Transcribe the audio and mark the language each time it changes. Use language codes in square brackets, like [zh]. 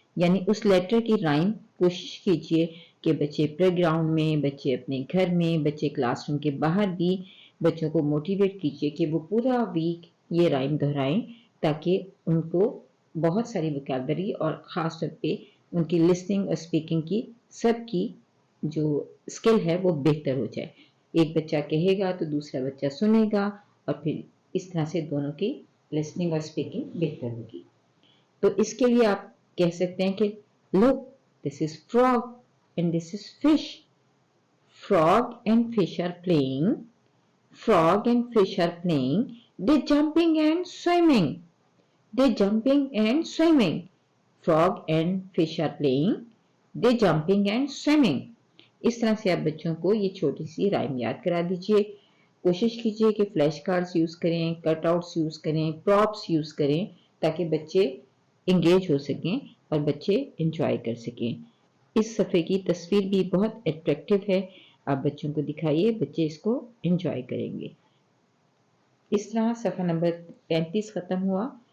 [ur] یعنی اس لیٹر کی رائم کوشش کیجئے کہ بچے پلے گراؤنڈ میں، بچے اپنے گھر میں، بچے کلاس روم کے باہر بھی بچوں کو موٹیویٹ کیجئے کہ وہ پورا ویک یہ رائم دہرائیں تاکہ ان کو بہت ساری وکیبلری اور خاص طور پہ ان کی لسننگ اور اسپیکنگ کی سب کی جو اسکل ہے وہ بہتر ہو جائے. ایک بچہ کہے گا تو دوسرا بچہ سنے گا اور پھر اس طرح سے دونوں کی لسننگ اور اسپیکنگ بہتر ہوگی. تو اس کے لیے آپ کہہ سکتے ہیں کہ [en] look, this is frog and this is fish. Frog and fish are playing. Frog and fish are playing. They're jumping and swimming. They're jumping and swimming. Frog and fish are playing. They're jumping and swimming. [ur] اس طرح سے آپ بچوں کو یہ چھوٹی سی rhyme یاد کرا دیجئے. کوشش کیجئے کہ فلیش کارڈز یوز کریں، کٹ آؤٹس یوز کریں، پراپس یوز کریں تاکہ بچے انگیج ہو سکیں اور بچے انجوائے کر سکیں. اس صفحے کی تصویر بھی بہت اٹریکٹیو ہے، آپ بچوں کو دکھائیے، بچے اس کو انجوائے کریں گے. اس طرح صفحہ نمبر 35 ختم ہوا.